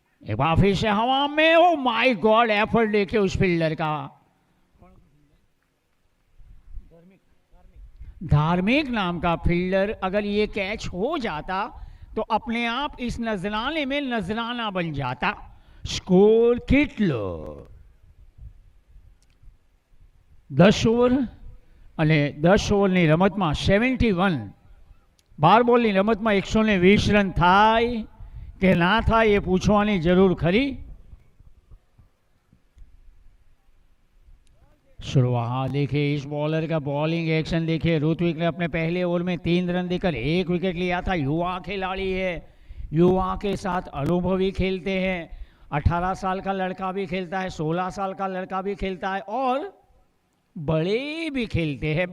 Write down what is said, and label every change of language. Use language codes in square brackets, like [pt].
[hi] एक बार फिर से हवा में, [en] oh my God, [hi] एफर्ट देखिए उस फील्डर का. धार्मिक नाम का फील्डर अगर ये कैच हो जाता तो अपने आप इस नजराने में नजराना बन जाता. [gu] स्कोर કેટલો 10 ઓવર અને 10 ઓવરની રમતમાં 71, 12 બોલની રમતમાં 120 રન થાય કે ના થાય એ પૂછવાની જરૂર ખરી. [hi] शुरुआत देखिए इस बॉलर का बॉलिंग एक्शन देखिए. ऋत्विक ने अपने पहले ओवर में 3 रन देकर 1 विकेट लिया था. युवा खिलाड़ी है, युवा के साथ अनुभवी खेलते हैं. 18 साल का लड़का भी खेलता है, 16 साल का लड़का भी खेलता है और बड़े भी खेलते हैं.